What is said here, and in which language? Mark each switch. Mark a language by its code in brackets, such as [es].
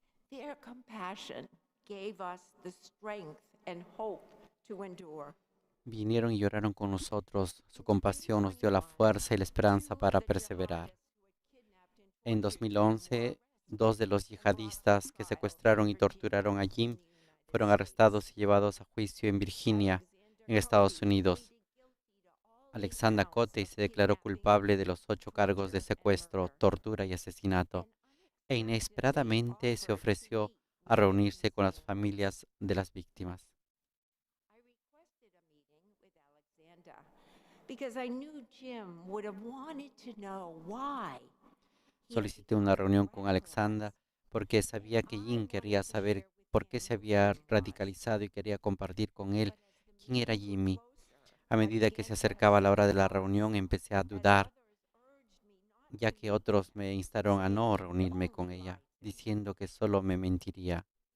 [en] Their compassion gave us the strength and hope to endure. [es] Vinieron y lloraron con nosotros. Su compasión nos dio la fuerza y la esperanza para perseverar. En 2011, 2 de los yihadistas que secuestraron y torturaron a Jim fueron arrestados y llevados a juicio en Virginia, en Estados Unidos. Alexandra Cote se declaró culpable de los 8 cargos de secuestro, tortura y asesinato, e inesperadamente se ofreció a reunirse con las familias de las víctimas. [en] I requested a meeting with Alexander because I knew Jim would have wanted to know why. [es] Solicité una reunión con Alexandra porque sabía que Jim quería saber por qué se había radicalizado y quería compartir con él quién era Jimmy. A medida que se acercaba la hora de la reunión, empecé a dudar, ya que otros me instaron a no reunirme con ella, diciendo que solo me mentiría.